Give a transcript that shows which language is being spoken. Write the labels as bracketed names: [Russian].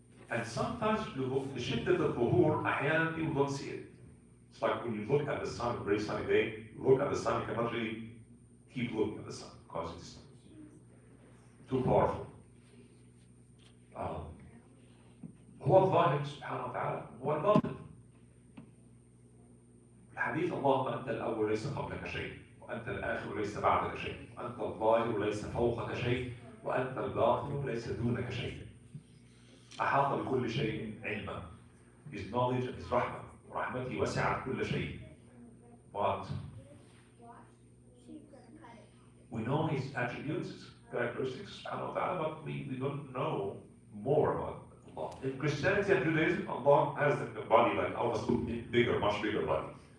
[English] And sometimes the shiddat al-dhuhur, [Arabic] أحيانا [English] people don't see it. It's like when you look at the sun, a very sunny day, you look at the sun, you cannot really keep looking at the sun because it's too powerful. [Arabic] هو الظاهر سبحانه وتعالى هو الباطن. الحديث اللهم أنت الأول ليس قبلك شيء وأنت الآخر ليس بعدك شيء وأنت الظاهر ليس فوقك شيء وأنت الباطن ليس دونك شيء. أحاط بكل شيء علما. [English] His knowledge and His rahmah. [Arabic] رحمته وسعت كل شيء. [English] But we know His attributes, His characteristics, subhanahu wa ta'ala, but we don't know more about Allah. In Christianity and Judaism, Allah has a body like ours, bigger, much bigger body.